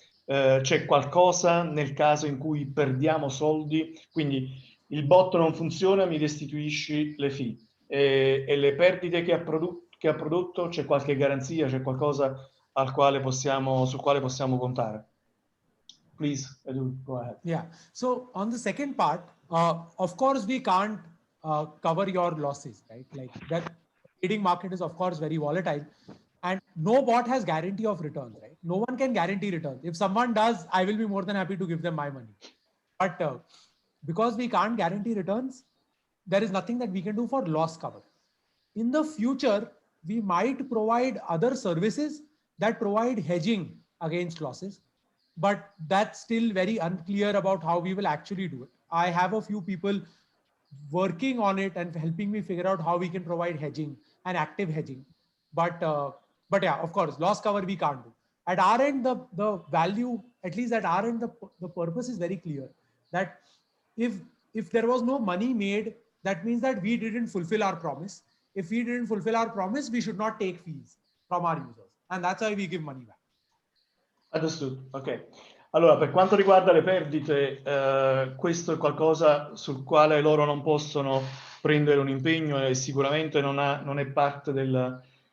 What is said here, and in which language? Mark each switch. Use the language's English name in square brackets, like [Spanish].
[Italian] C'è qualcosa nel caso in cui perdiamo soldi, quindi il bot non funziona, mi restituisci le fee, e le perdite che ha prodotto, c'è qualche garanzia, c'è qualcosa sul quale possiamo contare? [English] Please, Edul, go ahead. Yeah. So on the second part, of course, we can't cover your losses, right? Like that trading market is of course very volatile, and no bot has guarantee of returns, right? No one can guarantee returns. If someone does, I will be more than happy to give them my money. But because we can't guarantee returns, there is nothing that we can do for loss cover. In the future, we might provide other services that provide hedging against losses, but that's still very unclear about how we will actually do it. I have a few people working on it and helping me figure out how we can provide hedging and active hedging. But yeah, of course, loss cover we can't do. At our end, the value, at least at our end, the purpose is very clear. That if there was no money made, that means that we didn't fulfill our promise. If we didn't fulfill our promise, we should not take fees from our users. And that's why we give money back. Understood, ok. [Italian] Allora, per quanto riguarda le perdite, questo è qualcosa sul quale loro non possono prendere un impegno e sicuramente non è parte del...